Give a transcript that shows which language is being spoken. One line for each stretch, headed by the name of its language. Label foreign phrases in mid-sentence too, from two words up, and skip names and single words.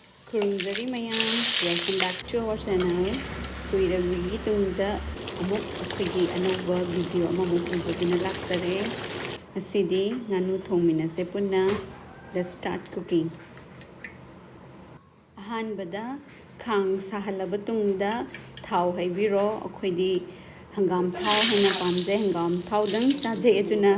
Manipuri: Kurunjari mayam,
English: welcome back to our channel.
Manipuri: Kuiragi tungda amok akhigi anova video amamuk ujagina laksare. Asidi nganu thongmina se punna.
English: Let's start cooking.
Manipuri: Ahanbada khang sahalaba tungda thau haibiro akhidi hangam thau hena pamje hangam thau dang chaje etuna